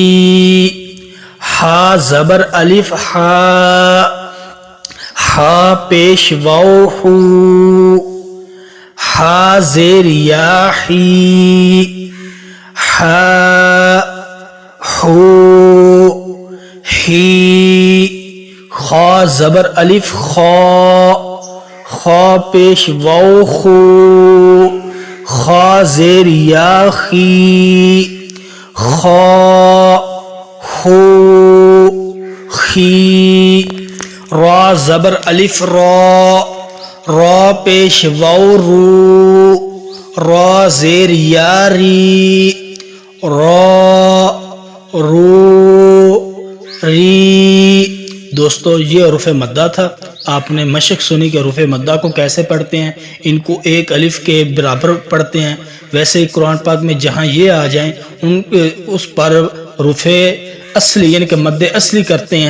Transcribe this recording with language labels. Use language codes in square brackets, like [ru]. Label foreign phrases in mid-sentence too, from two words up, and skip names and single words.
[ur] ہا زبر الف ہا، ہا پیش واو ہو، ہا زیر یا حی، ہا ہو حی۔ خا زبر الف خا، خا پیش واو خو، خا زیر یا خی، خا خو خی۔ را زبر الف را، را پیش واو رو، را زیر یا ری، را رو ری۔ دوستو یہ حروف مدہ تھا۔ آپ نے مشق سنی کہ حروف مدہ کو کیسے پڑھتے ہیں، ان کو 1 الف کے برابر پڑھتے ہیں۔ ویسے ہی قرآن پاک میں جہاں یہ آ جائیں اس پر حروف اصلی یعنی کہ مد اصلی کرتے ہیں۔